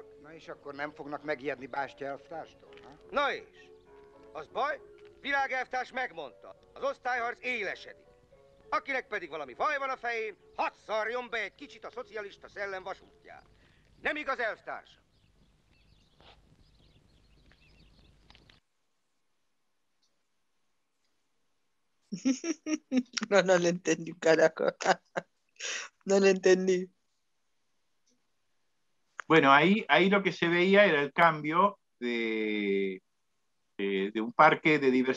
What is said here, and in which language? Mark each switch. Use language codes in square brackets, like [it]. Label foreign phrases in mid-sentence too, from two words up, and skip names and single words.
[hu] Na és akkor nem fognak megijedni Bástya elvtárstól, ha? Na és? Az baj? Virág elvtárs megmondta, az osztályharc élesedik. Akinek pedig valami baj van a fején, hadd szarjon be egy kicsit a szocialista szellem vasútján. Nem igaz, elvtárs? [es] No, no le entendí, carajo. No le entendí. Bueno, ahí lo que se veía era el cambio de un parque de diversión.